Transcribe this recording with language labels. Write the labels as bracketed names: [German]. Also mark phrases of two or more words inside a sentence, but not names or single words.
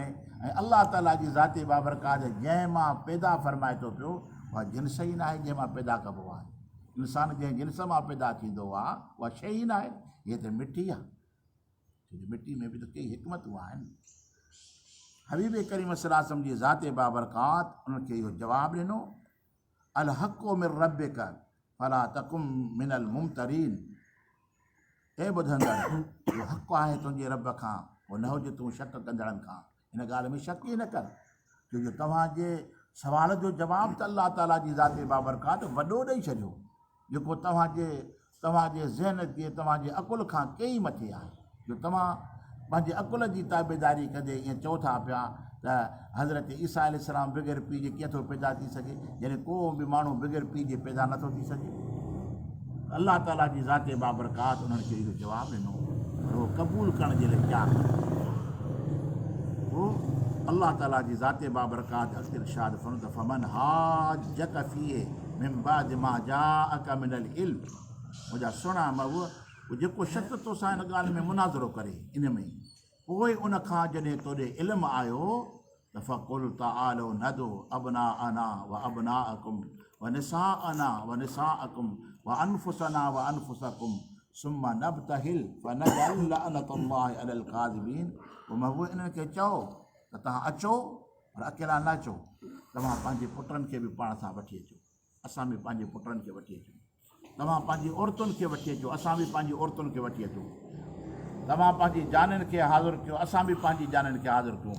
[Sindhi] ऐं अलाह ताला जी ज़ाती बाबरकात जंहिं मां पैदा फरमाए थो पियो उहा जिन्स ई न आहे जंहिं मां पैदा कबो आहे। इंसानु जंहिं जिन्स मां पैदा थींदो आहे उहा शइ ई न आहे। हीअ त मिटी आहे, छोजो मिटी में बि त कई हिकमतूं आहिनि। हबीब करीम सल्लल्लाहु जी ज़ाते बाबरकात उनखे इहो जवाबु ॾिनो, [Arabic] الحق من ربك فلا تكونن من الممترين. [Sindhi] ए ॿुधंदड़, इहो हक़ु आहे तुंहिंजे रब खां, पोइ न हुजे तूं शक कंदड़नि खां। हिन ॻाल्हि में शक ई न कर, छोजो तव्हांजे सवाल जो जवाबु त अलाह ताला जी ज़ाते बाबरकात वॾो ॾेई छॾियो, जेको तव्हांजे ज़हन ते तव्हांजे अकुल खां कई मथे आहे। जो तव्हां पंहिंजे अकुल जी ताबेदारी कंदे ईअं चओ था पिया त हज़रत ईसा अलैहिस्सलाम बग़ैर पीउ जे कीअं थो पैदा थी सघे, यानी को बि माण्हू बग़ैर पीउ जे पैदा नथो थी सघे। अलाह ताला जी ज़ाते बाबरकात उन्हनि खे इहो जवाबु ॾिनो, पर उहो क़बूल करण जे लाइ तयारु न थियो। पोइ अलाह ताला जी ज़ाते बाबरकात अॻिते इरशाद फरमायो त [Arabic] فمن حاجك فيه من بعد ما جاءك من العلم. [Sindhi] मुंहिंजा सुहिणा महबूब, जेको शक तोसां हिन ॻाल्हि में मुनाज़रो करे इन में, पोइ उनखां जॾहिं तोॾे इल्मु आयो त [Arabic] فقل تعالوا ندع أبناءنا وأبناءكم ونساءنا ونساءكم وأنفسنا وأنفسكم ثم نبتهل فنجعل لعنة الله على الكاذبين. [Sindhi] पोइ महबूब इन्हनि खे चओ त तव्हां अचो, पर अकेला न अचो, तव्हां पंहिंजे पुटनि खे बि पाण सां वठी अचो, असां बि पंहिंजे पुटनि खे वठी अचूं। तव्हां पंहिंजी औरतुनि खे वठी अचो, असां बि पंहिंजी औरतुनि खे वठी अचूं। तव्हां पंहिंजी जानुनि खे हाज़िर कयो, असां बि पंहिंजी जानुनि खे हाज़िर कयूं।